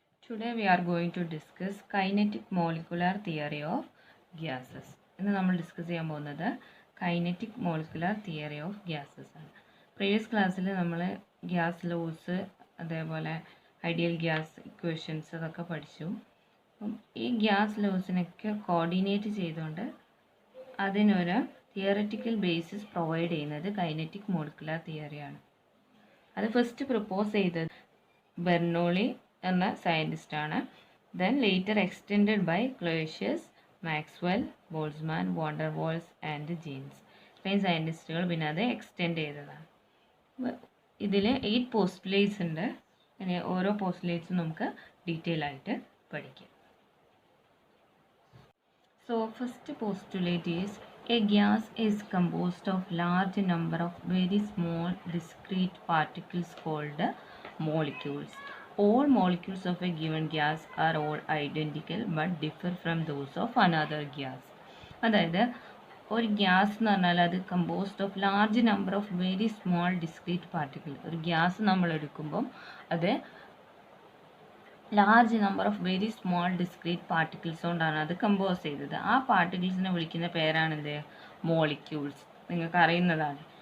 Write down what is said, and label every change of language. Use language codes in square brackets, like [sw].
[en] Today we are going to discuss kinetic molecular theory of gases. [ml] ഇന്ന് നമ്മൾ discuss ചെയ്യാൻ പോകുന്നത് kinetic molecular theory of gases ആണ്. Previous ക്ലാസ്സിൽ നമ്മൾ ഗ്യാസ് ലോസ് അതേപോലെ ഐഡിയൽ ഗ്യാസ് ഇക്വേഷൻസ് അതൊക്കെ പഠിച്ചു. അപ്പം ഈ ഗ്യാസ് ലോസിനൊക്കെ കോർഡിനേറ്റ് ചെയ്തുകൊണ്ട് അതിനൊരു തിയററ്റിക്കൽ ബേസിസ് പ്രൊവൈഡ് ചെയ്യുന്നത് കൈനറ്റിക് മോളിക്കുലർ തിയറിയാണ്. അത് ഫസ്റ്റ് പ്രപ്പോസ് ചെയ്തത് ബെർണോളി എന്ന സയൻറ്റിസ്റ്റാണ്. [en] Then later extended by Clausius, Maxwell, Boltzmann, van der Waals and Jeans. [ml] ഇത്രയും സയൻറ്റിസ്റ്റുകൾ പിന്നെ അത് എക്സ്റ്റെൻഡ് ചെയ്തതാണ്. ഇതിൽ 8 പോസ്റ്റുലേറ്റ്സ് ഉണ്ട്. ഇനി ഓരോ പോസ്റ്റുലേറ്റ്സും നമുക്ക് ഡീറ്റെയിൽ ആയിട്ട് പഠിക്കാം. [en] So first postulate is a gas is composed of large number of very small discrete particles called molecules. All molecules of a given gas are all identical but differ from those of another gas. [ml] അതായത് ഒരു gas എന്ന് പറഞ്ഞാൽ അത് [en] Composed of large number of very small discrete particle. [ml] ഒരു gas നമ്മൾ എടുക്കുമ്പം അത് [en] large number of very small discrete particles [ml] കൊണ്ടാണ് അത് കമ്പോസ് ചെയ്തത്. ആ പാർട്ടിക്കിൾസിനെ വിളിക്കുന്ന പേരാണെന്ത്? മോളിക്യൂൾസ്. നിങ്ങൾക്ക് അറിയുന്നതാണ്.